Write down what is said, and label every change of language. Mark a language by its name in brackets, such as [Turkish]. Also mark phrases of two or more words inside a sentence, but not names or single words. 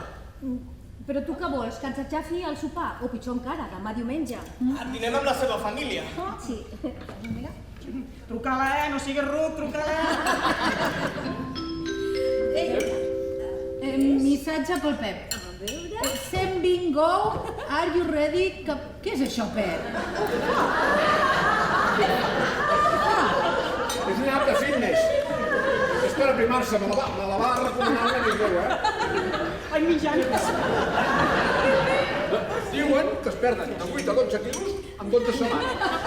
[Catalan] Però tu què vols, que ens aixafi al sopar? O pitjor encara, demà diumenge. Dinem amb la seva família. Sí. Mira. Truca-la, no siguis ruc, truca-la. Missatge pel Pep. A veure... Sent bingo, [English] are you ready? [Catalan] Què és això, Pep? És una app de fitness. És per aprimar-se, me la va recomanar una amic meu, eh? Ai, mitjans. Diuen que es perden de 8 a 12 quilos en 12 setmanes.